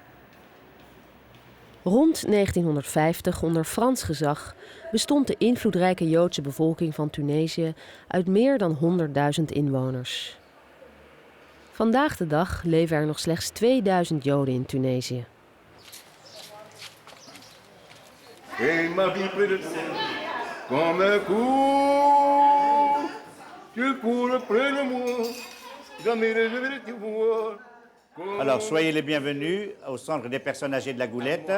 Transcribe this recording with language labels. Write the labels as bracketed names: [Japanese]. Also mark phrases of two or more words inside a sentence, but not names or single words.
[Dutch] Rond 1950, onder Frans gezag, bestond de invloedrijke Joodse bevolking van Tunesië uit meer dan 100.000 inwoners. Vandaag de dag leven er nog slechts 2000 Joden in Tunesië. [French] Alors, soyez les bienvenus au centre des personnes âgées de la Goulette.